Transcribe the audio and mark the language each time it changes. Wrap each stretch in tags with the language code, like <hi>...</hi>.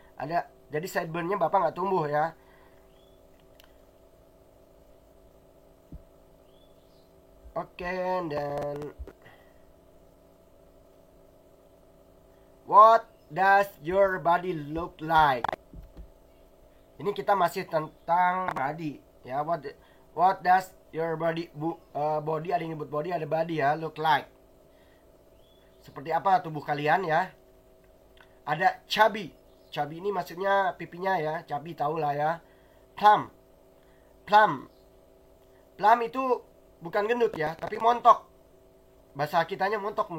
<id>Ada, jadi sideburn-nya Bapak nggak tumbuh ya.</id> <en>Oke, dan what does your body look like?</en> <id>Ini kita masih tentang body ya.</id> <en>What does your body body,</en> <id>ada yang nyebut body, ada body ya,</id> <en>look like.</en> <id>Seperti apa tubuh kalian ya? Ada chubby. Chubby ini maksudnya pipinya ya. Chubby tahu lah ya. Plump itu bukan gendut ya, tapi montok. Bahasa kitanya montok.</id>